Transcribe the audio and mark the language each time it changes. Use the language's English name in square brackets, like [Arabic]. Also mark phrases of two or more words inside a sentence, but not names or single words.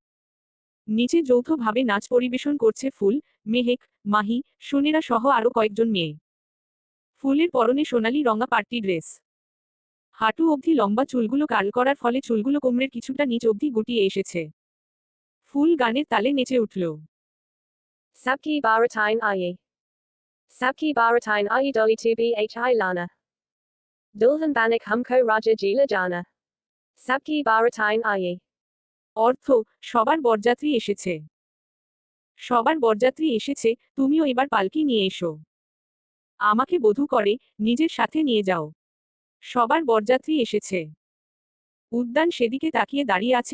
[Bangla] নিচে যৌথভাবে নাচ পরিবেশন করছে ফুল, মেহেক, মাহি, সুনেরা সহ আরও কয়েকজন মেয়ে। ফুলের পরনে সোনালি রঙা পার্টি ড্রেস। হাঁটু অবধি লম্বা চুলগুলো কার্ল করার ফলে চুলগুলো কোমরের কিছুটা নিচ অবধি গুটিয়ে এসেছে। ফুল গানের তালে নেচে উঠল। [Hindi] सबकी बारातें आईं. सबकी बारातें आईं डोली तू भी लाना. दुल्हन बनिक हमको राजा जिला जाना. सबकी बारातें आईं. [Bangla] অর্থ, সবার বরযাত্রী এসেছে। সবার বরযাত্রী এসেছে, তুমিও এবার পালকি নিয়ে এসো। আমাকে বধূ করে, নিজের সাথে নিয়ে যাও। সবার বরযাত্রী এসেছে। উদ্যান সেদিকে তাকিয়ে দাঁড়িয়ে আছে।